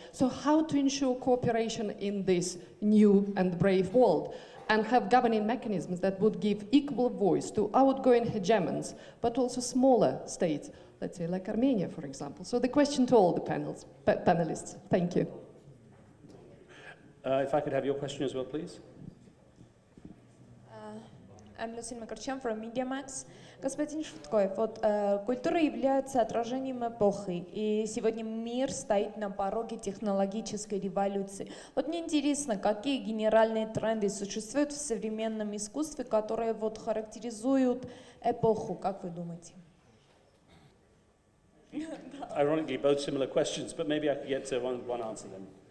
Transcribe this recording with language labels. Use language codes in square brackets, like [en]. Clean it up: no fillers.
[en] So how to ensure cooperation in this new and brave world, and have governing mechanisms that would give equal voice to outgoing hegemons, but also smaller states, let's say like Armenia, for example. So the question to all the panelists. Thank you. If I could have your question as well, please. I'm Lucine Makarchyan from MediaMax. [ru] Господин Швидкоев, вот культура является отражением эпохи, и сегодня мир стоит на пороге технологической революции. Вот мне интересно, какие генеральные тренды существуют в современном искусстве, которые вот характеризуют эпоху, как вы думаете? [en] Ironically, both similar questions, but maybe I could get one answer then.